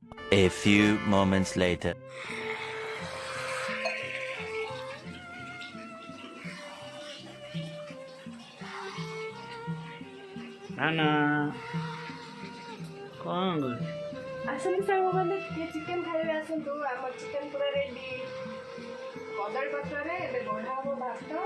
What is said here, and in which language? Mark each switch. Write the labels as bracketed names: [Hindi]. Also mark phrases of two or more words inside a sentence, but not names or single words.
[English] A few moments later. नाना कौन कर [Odia] आसନ୍ତୁ ସାଙ୍ଗମାନେ ଟିକେ ଚିକେନ୍ ଖାଇବେ ଆସନ୍ତୁ ଆମ ଚିକେନ୍ ପୁରା ରେଡି କଦଳୀ ପତ୍ରରେ ଏବେ ବଢ଼ା ହବ ଭାତ